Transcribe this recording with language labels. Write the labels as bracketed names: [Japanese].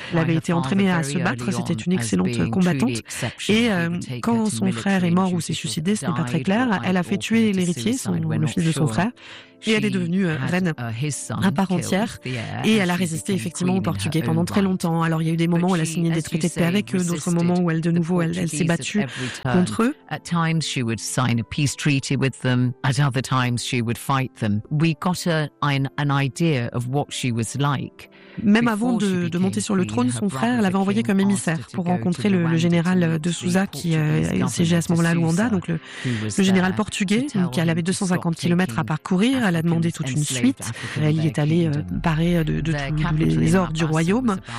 [French] Elle avait été entraînée à se battre, c'était une excellente combattante. Et quand son frère est mort ou s'est suicidé, ce n'est pas très clair, elle a fait tuer l'héritier, le fils de son frère, et elle est devenue reine à part entière, et elle a résisté effectivement aux Portugais pendant très longtemps. Alors il y a eu des moments où elle a signé des traités de paix avec eux, d'autres moments où elle s'est battue contre eux. [English] At times she would sign a peace treaty with them, at other times she would fight them. We got an idea of what she was like. [French] Même avant de monter sur le trône, son frère l'avait envoyé comme émissaire pour rencontrer le général de Sousa qui siégeait à ce moment-là à Luanda, donc le général portugais, qui elle avait 250 km à parcourir. Elle a demandé toute une suite. Elle y est allée parer de tous les ors du royaume.